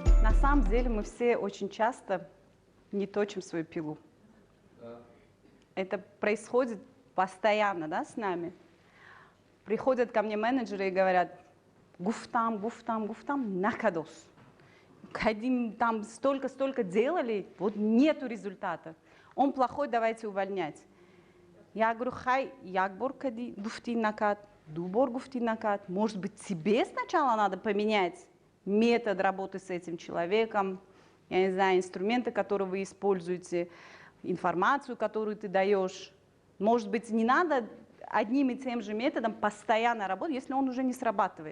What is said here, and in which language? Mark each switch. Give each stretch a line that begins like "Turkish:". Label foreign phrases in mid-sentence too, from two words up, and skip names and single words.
Russian: на самом деле мы все очень часто не точим свою пилу. Да. Это происходит постоянно, да, с нами. Приходят ко мне менеджеры и говорят:
Tajik: гуфтам, гуфтам, гуфтам, накадос.
Russian: Там столько делали, вот нету результата. Он плохой, давайте увольнять. Я говорю:
Tajik: хай, якбор кади, гуфти накат, дубор гуфти накат.
Russian: Может быть, тебе сначала надо поменять метод работы с этим человеком, я не знаю, инструменты, которые вы используете, информацию, которую ты даешь. Может быть, не надо одним и тем же методом постоянно работать, если он уже не срабатывает.